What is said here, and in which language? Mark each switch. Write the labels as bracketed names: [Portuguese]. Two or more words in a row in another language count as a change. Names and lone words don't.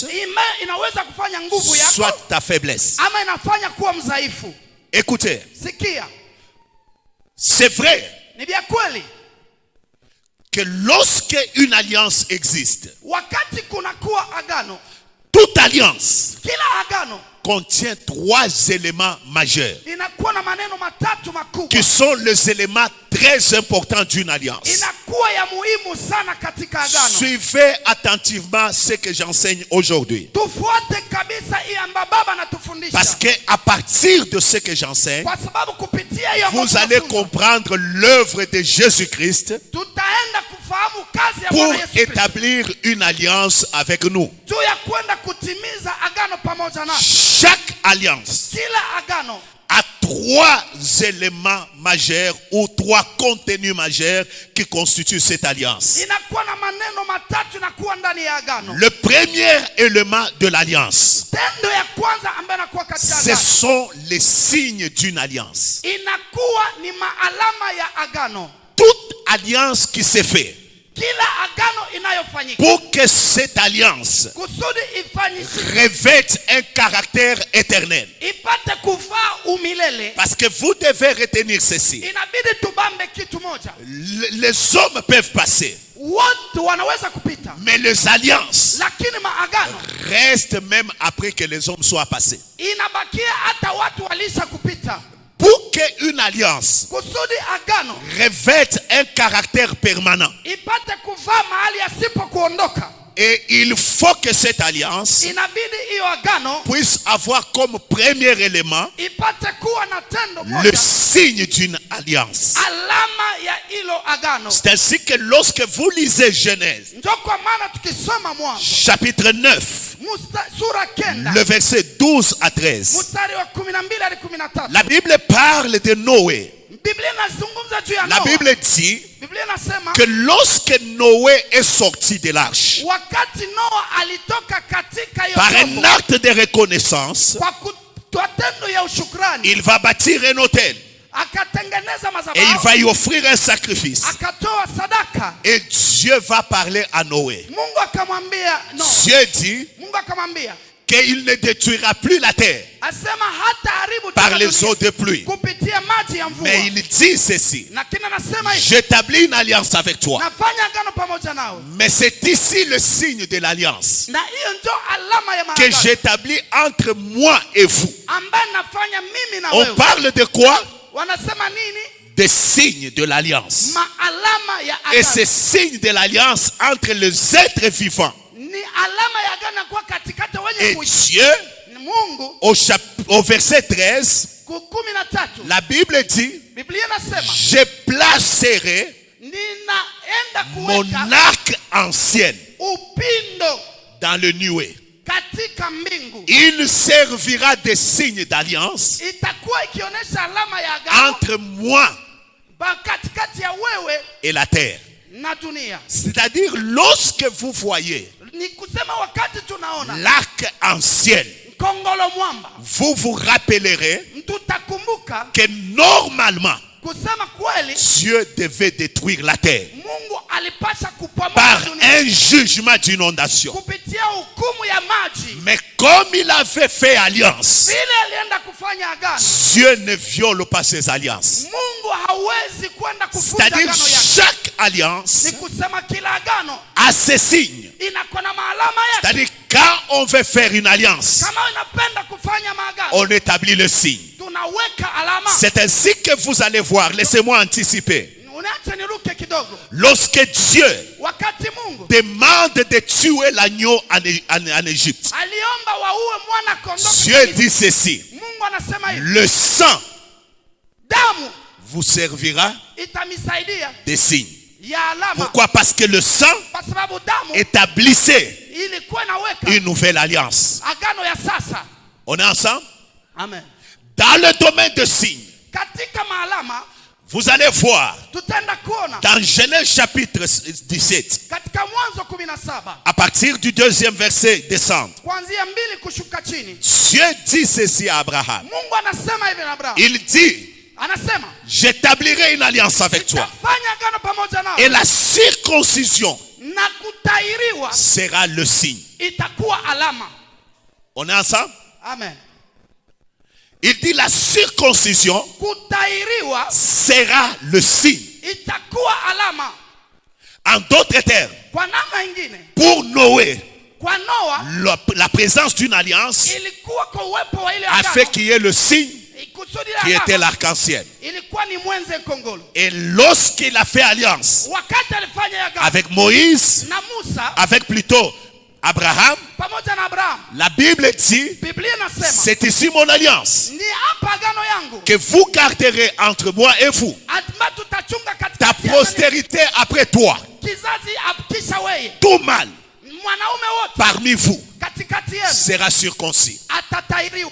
[Swahili] inaweza kufanya nguvu yako [French] soit ta faiblesse. [Swahili] ama inafanya kuwa mdhaifu. [French] Écoutez, [Swahili] Sikia, [French] c'est vrai [Swahili] ni vya kweli, [French] que lorsque une alliance existe, [Swahili] wakati kunakuwa agano, [French] toute alliance [Swahili] kila agano [French] contient trois éléments majeurs [Swahili] inakuwa na maneno matatu makubwa, [French] qui sont les éléments très importants d'une alliance. [Swahili] inakuwa ya muhimu sana katika agano. [French] Suivez attentivement ce que j'enseigne aujourd'hui. [Swahili] Tufuate kabisa hii ambayo baba anatufundisha, [French] Parce que à partir de ce que j'enseigne, [Swahili] kwa sababu kupitia hiyo [French] vous allez comprendre l'œuvre de Jésus-Christ [Swahili] tutaenda kufahamu kazi ya [French] pour [Swahili] Bwana Yesu Kristo, [French] établir une alliance avec nous. [Swahili] juu ya kwenda kutimiza agano pamoja nasi. [French] Chaque alliance [Swahili] Kila agano [French] a trois éléments majeurs ou trois contenus majeurs qui constituent cette alliance. [Swahili] inakuwa na maneno matatu inakuwa ndani ya agano. [French] Le premier élément de l'alliance, [Swahili] Tendo ya kwanza ambayo inakuwa katika [French] ce [Swahili] agano [French] sont les signes d'une alliance. [Swahili] inakuwa ni maalama ya agano. [French] Toute alliance qui se fait, [Swahili] Kila agano inayofanyika [French] pour que cette alliance [Swahili] kusudi ifanyike [French] revête un caractère éternel. [Swahili] ipate kuvaa umilele, [French] Parce que vous devez retenir ceci. [Swahili] inabidi tubambe kitu moja. [French] Les hommes peuvent passer, [Swahili] Wote wanaweza kupita, [French] mais les alliances [Swahili] lakini maagano [French] restent même après que les hommes soient passés. [Swahili] inabakia hata watu walisha kupita. [French] Pour qu'une alliance [Swahili] Kusudi agano [French] revête un caractère permanent, [Swahili] ipate kuvaa mahali asipo kuondoka, [French] et il faut que cette alliance [Swahili] inabidi hiyo agano [French] puisse avoir comme premier élément [Swahili] ipate kuwa na tendo [French] le [Swahili] moja, [French] signe d'une alliance. [Swahili] alama ya hilo agano. [French] C'est ainsi que lorsque vous lisez Genèse, [Swahili] Ndio kwa maana tukisoma Mwanzo [French] chapitre 9, [Swahili] sura kenda [French] le verset 12 à 13, [Swahili] mstari wa 12 hadi 13, [French] la Bible parle de Noé. [Swahili] Biblia inazungumza juu ya [French] La [Swahili] Noa. [French] Bible dit [Swahili] Biblia inasema [French] que lorsque Noé est sorti de l'arche, [Swahili] wakati Noa alitoka katika hiyo [French] par un [Swahili] chombo [French] acte de reconnaissance, [Swahili] matendo ya ushukrani, [French] il va bâtir un autel. [Swahili] akatengeneza [French] Et il [Swahili] madhabahu, [French] va y offrir un sacrifice. [Swahili] akatoa sadaka. [French] Et Dieu va parler à Noé. [Swahili] Mungu akamwambia no, [French] Dieu dit [Swahili] Mungu akamwambia [French] qu'il ne détruira plus la terre [Swahili] asema hata haribu [French] par [Swahili] tena [French] les [Swahili] dunia [French] eaux de pluie. [Swahili] kupitia maji ya mvua. [French] Mais il dit ceci: [Swahili] Lakini anasema hivi, [French] j'établis une alliance avec toi. [Swahili] nafanya agano pamoja nawe. [French] Mais c'est ici le signe de l'alliance [Swahili] Na hiyo ndio alama ya [French] que [Swahili] maagano [French] j'établis entre moi et vous. [Swahili] ambaye nafanya mimi na [French] On [Swahili] wewe. [French] parle de quoi? [Swahili] Wanasema nini? [French] Des signes de l'alliance. [Swahili] Maalama ya [French] Et [Swahili] agano. [French] ces signes de l'alliance entre les êtres vivants [Swahili] Ni alama ya agano kwa katikati wenye [French] et [Swahili] kuishi. [French] Dieu. [Swahili] Mungu [French] Au verset 13, [Swahili] 13 [French] la Bible dit: [Swahili] Biblia inasema [French] je placerai [Swahili] ninaenda [French] mon [Swahili] kuweka [French] arc ancien [Swahili] upindo [French] dans le nuée. [Swahili] katika mbingu. [French] Il servira de signe d'alliance [Swahili] Itakuwa ikionyesha alama ya agano [French] entre moi [Swahili] katikati ya wewe [French] et la terre. [Swahili] na dunia. [French] C'est-à-dire, lorsque vous voyez [Swahili] Ni kusema wakati tunaona [French] l'arc ancien, [Swahili] mkongolo mwamba, [French] vous vous rappellerez [Swahili] tutakumbuka [French] que normalement, [Swahili] kusema kweli [French] Dieu devait détruire la terre [Swahili] Mungu alipasha kupomoa [French] par [Swahili] dunia [French] un jugement d'inondation. [Swahili] kupitia hukumu ya maji. [French] Mais comme il avait fait alliance, [Swahili] Vile alienda kufanya agano, [French] Dieu ne viole pas ses alliances. [Swahili] Mungu hawezi kwenda kufuta [French] C'est-à-dire, [Swahili] agano yake. [French] chaque alliance [Swahili] Ni kusema kila agano [French] a ses signes. [Swahili] inakuwa na maalama yake. [French] C'est-à-dire, quand on veut faire une alliance, [Swahili] Kama unapenda kufanya maagano, [French] on établit le signe. [Swahili] tunaweka alama. [French] C'est ainsi que vous allez voir. Laissez-moi anticiper. [Swahili] Unaacha niruke kidogo. [French] Lorsque Dieu [Swahili] Wakati Mungu [French] demande de tuer l'agneau en Égypte, [Swahili] aliomba waue mwana kondoo, [French] Dieu dit ceci: [Swahili] Mungu anasema hivi, [French] le sang [Swahili] damu [French] vous servira [Swahili] itamisaidia [French] des signes. [Swahili] ya alama. [French] Pourquoi? Parce que le sang [Swahili] Kwa sababu damu [French] établissait [Swahili] ilikuwa inaweka [French] une nouvelle alliance. [Swahili] agano ya sasa. [French] On est ensemble? [Swahili] Amen. [French] Dans le domaine de signes, [Swahili] Katika maalama [French] vous allez voir [Swahili] tutaenda kuona [French] dans Genèse chapitre 17, [Swahili] katika Mwanzo 17 [French] à partir du 2e verset descendre, [Swahili] kuanzia 2 kushuka chini. [French] Dieu dit ceci à Abraham. [Swahili] Mungu anasema hivi na Abrahamu. [French] Il dit: [Swahili] Anasema [French] j'établirai une alliance avec toi. [Swahili] nitafanya agano pamoja nao [French] Et la circoncision [Swahili] na kutairiwa [French] sera le signe. [Swahili] itakuwa alama. [French] On est ensemble? [Swahili] Amen. [French] Il dit la circoncision [Swahili] Kutairiwa [French] sera le signe. [Swahili] itakuwa alama. [French] En d'autres termes, [Swahili] Kwa namna ingine, [French] pour Noé, [Swahili] kwa Noa [French] la présence d'une alliance [Swahili] ilikuwa kwa uwepo wa ile [French] a fait [Swahili] agano. [French] qu'il y ait le signe [Swahili] Kusudi [French] qui la était [Swahili] agano [French] l'arc-en-ciel. [Swahili] ilikuwa ni mwenze kongolo. [French] Et lorsqu'il a fait alliance [Swahili] Wakati alifanya agano [French] avec Moïse, [Swahili] na Musa [French] avec plutôt Abraham, [Swahili] pamoja na Abraham, [French] la Bible dit: [Swahili] Biblia inasema [French] c'est ici mon alliance [Swahili] ni hapa agano yangu [French] que vous garderez entre moi et vous, [Swahili] ambayo tutachunga [French] ta [Swahili] katikati ya [French] postérité après toi, [Swahili] kizazi kisha wewe, [French] tout mâle [Swahili] mwanaume wote [French] parmi vous [Swahili] katikati yenu [French] sera circoncis. [Swahili] atatairiwa.